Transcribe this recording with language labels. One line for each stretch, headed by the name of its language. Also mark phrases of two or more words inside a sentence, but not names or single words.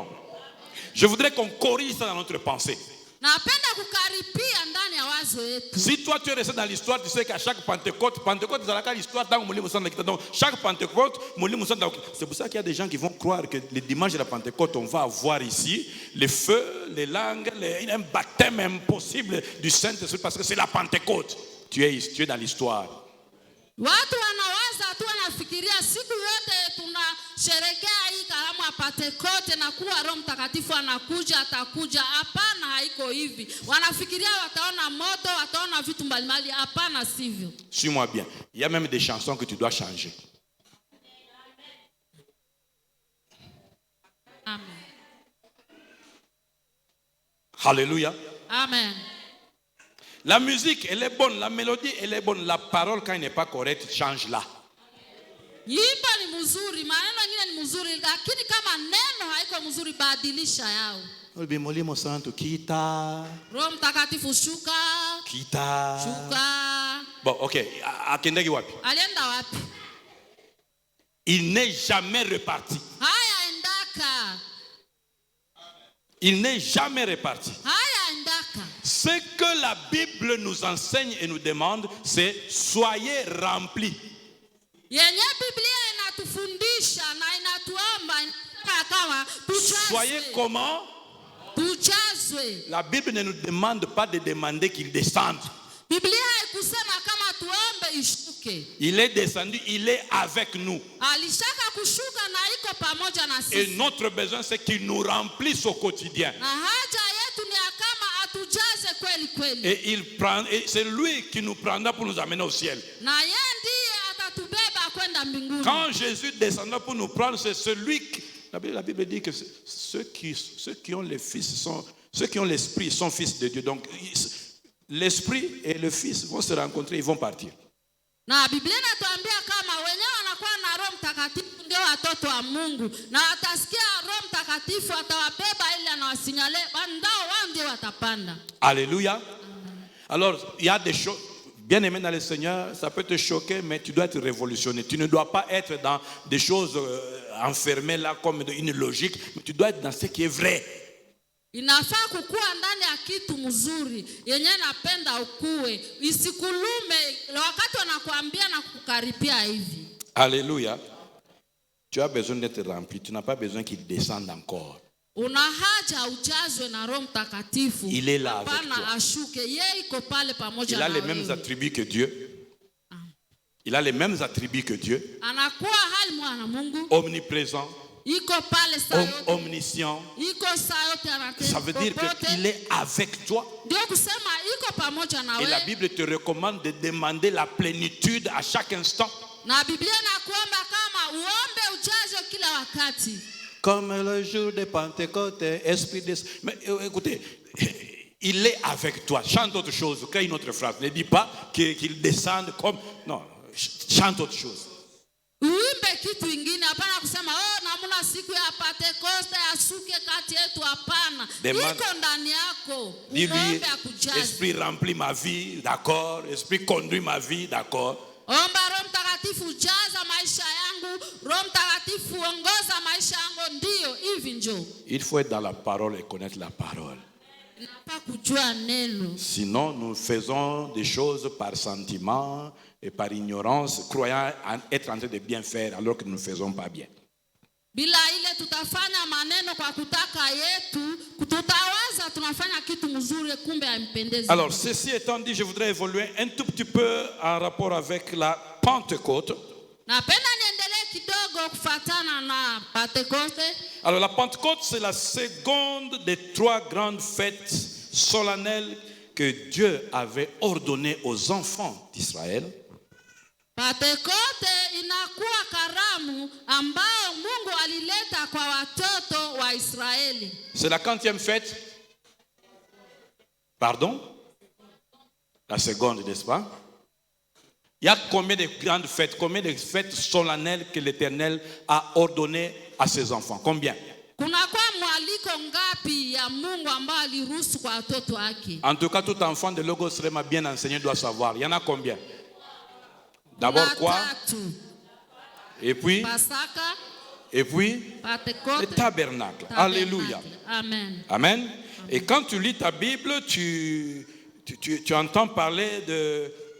French: Je voudrais qu'on corrige ça dans notre pensée. Si toi tu es resté dans l'histoire, tu sais qu'à chaque Pentecôte, c'est l'histoire dans donc chaque Pentecôte, c'est pour ça qu'il y a des gens qui vont croire que le dimanche de la Pentecôte, on va avoir ici les feux, les langues, un baptême impossible du Saint-Esprit parce que c'est la Pentecôte. Tu es dans l'histoire.
Swahili: Watu wanawaza tu wanafikiria siku yote tunasherekea hii karamu ya Pentecoste na kuwa Roho Mtakatifu anakuja atakuja. Hapana, haiko hivi. Wanafikiria wataona moto, wataona vitu mbalimbali. Hapana, sivyo.
French: Suis-moi bien. Il y a même des chansons que tu dois changer. Amen. Alléluia. Amen. La musique, elle est bonne, la mélodie, elle est bonne. La parole, quand elle n'est pas correcte, change-la.
Swahili: Nyimbo ni mzuri, maneno mengine ni mzuri, lakini kama neno haiko mzuri badilisha yao.
Lingala: Molimo Santo kita.
Swahili: Roho Mtakatifu shuka.
Lingala: Kita.
Swahili: Shuka.
French: Bon, OK.
Lingala: Akendeki wapi?
Swahili: Alienda wapi?
French: Il n'est jamais reparti.
Lingala: Haya endaka.
French: Il n'est jamais reparti.
Lingala: Haya endaka.
French: Ce que la Bible nous enseigne et nous demande, c'est soyez remplis. Soyez comment? La Bible ne nous demande pas de demander qu'il descende.
Swahili: tuombe ishuke.
French: Il est descendu, il est avec nous.
Swahili: Alishaka kushuka na iko pamoja na
French: Et
Swahili: sisi.
French: notre besoin, c'est qu'il nous remplisse au quotidien.
Swahili: Na haja yetu ni ya kama atujaze kweli kweli.
French: Et c'est lui qui nous prendra pour nous amener au ciel.
Swahili: Na yeye ndiye atatubeba kwenda mbinguni.
French: Quand Jésus descendra pour nous prendre, c'est celui qui... La Bible dit que ceux qui ont les fils sont... Ceux qui ont l'esprit sont fils de Dieu. Donc, l'esprit et le fils vont se rencontrer, ils vont partir.
Swahili: Na Biblia inatuambia kama wenyewe wanakuwa na Roho Mtakatifu ndio watoto wa Mungu. Na watasikia Roho Mtakatifu atawabeba ili anawasinyale bandao wao ndio watapanda.
French: Alléluia. Alors, il y a des choses, bien aimé dans le Seigneur, ça peut te choquer, mais tu dois être révolutionné. Tu ne dois pas être dans des choses enfermées là comme une logique, mais tu dois être dans ce qui est vrai.
Swahili: Inafaa kukua ndani ya kitu mzuri yenye napenda ukue, isikulume wakati wanakuambia na kukaripia hivi.
French: Alléluia. Tu as besoin d'être rempli, tu n'as pas besoin qu'il descende encore.
Swahili: Una haja ujazwe na Roho Mtakatifu.
French: Il est là avec
Swahili: Hapana
French: toi.
Swahili: ashuke, yeye iko pale pamoja
French: Il
Swahili: na
French: a les
Swahili: wewe.
French: mêmes attributs que Dieu. Il a les mêmes attributs que Dieu.
Swahili: Anakuwa hali mwana Mungu.
French: Omniprésent,
Swahili: Iko pale saa yote.
French: omniscient.
Swahili: Iko saa yote anatenda.
French: Ça veut dire qu'il est avec toi.
Swahili: Ndio kusema iko pamoja na
French: Et la
Swahili: wewe.
French: Bible te recommande de demander la plénitude à chaque instant.
Swahili: Na Biblia inakuomba kama uombe ujazwe kila wakati.
French: Comme le jour de Pentecôte, esprit de... Mais écoutez, il est avec toi. Chante autre chose, crée une autre phrase. Ne dis pas qu'il descende comme... Non, chante autre chose.
Swahili: Uimbe kitu ingine, hapana kusema namuna siku ya Pentekoste asuke kati yetu, hapana. Iko ndani yako.
French: Dis-lui,
Swahili: Uombe akujaze.
French: esprit remplit ma vie, d'accord. Esprit conduit ma vie, d'accord.
Swahili: Omba Roho Mtakatifu jaza maisha yangu. Roho Mtakatifu ongoza maisha yangu, ndio hivi njoo.
French: Il faut être dans la parole et connaître la parole.
Swahili: Inafaa kujua neno.
French: Sinon, nous faisons des choses par sentiment et par ignorance, croyant être en train de bien faire alors que nous ne faisons pas bien.
Swahili: Bila ile tutafanya maneno kwa kutaka yetu, tutawaza tunafanya kitu mzuri kumbe haimpendezi.
French: Alors, ceci étant dit, je voudrais évoluer un tout petit peu en rapport avec la Pentecôte.
Swahili: Napenda niendelee kidogo kufatana na Pentekoste.
French: Alors, la Pentecôte, c'est la seconde des trois grandes fêtes solennelles que Dieu avait ordonnées aux enfants d'Israël.
Swahili: Pentekoste inakuwa karamu ambao Mungu alileta kwa watoto wa Israeli.
French: C'est la quantième fête? Pardon? La seconde, n'est-ce pas? Il y a combien de grandes fêtes, combien de fêtes solennelles que l'Éternel a ordonnées à ses enfants? Combien?
Swahili: Kunakuwa mwaliko ngapi ya Mungu ambao aliruhusu kwa watoto wake?
French: En tout cas, tout enfant de Logos Rema bien enseigné doit savoir. Il y en a combien? D'abord quoi? Et puis? Pasaka. Et puis? Pentecoste. Le tabernacle. Alléluia. Amen. Amen. Et quand tu lis ta Bible, tu entends parler de...